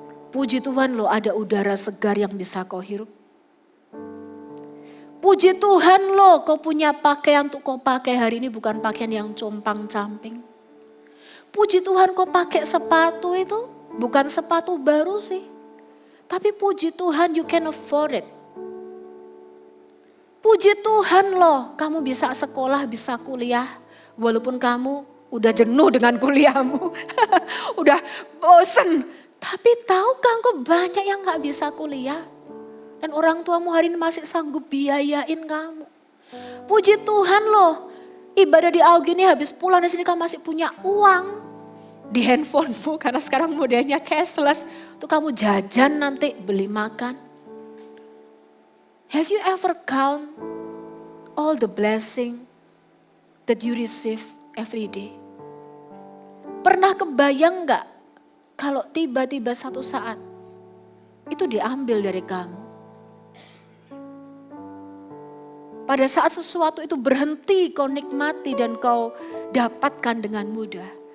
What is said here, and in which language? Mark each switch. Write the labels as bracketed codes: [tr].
[id] Puji Tuhan loh ada udara segar yang bisa kau hirup. Puji Tuhan loh kau punya pakaian untuk kau pakai hari ini bukan pakaian yang compang-camping. Puji Tuhan kau pakai sepatu itu bukan sepatu baru sih. Tapi puji Tuhan [en] you can afford it. [id] Puji Tuhan loh kamu bisa sekolah, bisa kuliah. Walaupun kamu udah jenuh dengan kuliahmu, udah bosen. Tapi tahukah engkau banyak yang gak bisa kuliah. Dan orang tuamu hari ini masih sanggup biayain kamu. Puji Tuhan loh, ibadah di Augie ini habis pulang dari sini kamu masih punya uang. Di handphonemu karena sekarang modelnya cashless. Tuh kamu jajan nanti beli makan. [en] Have you ever count all the blessing that you receive every day? [id] Pernah kebayang gak kalau tiba-tiba satu saat itu diambil dari kamu? Pada saat sesuatu itu berhenti kau nikmati dan kau dapatkan dengan mudah.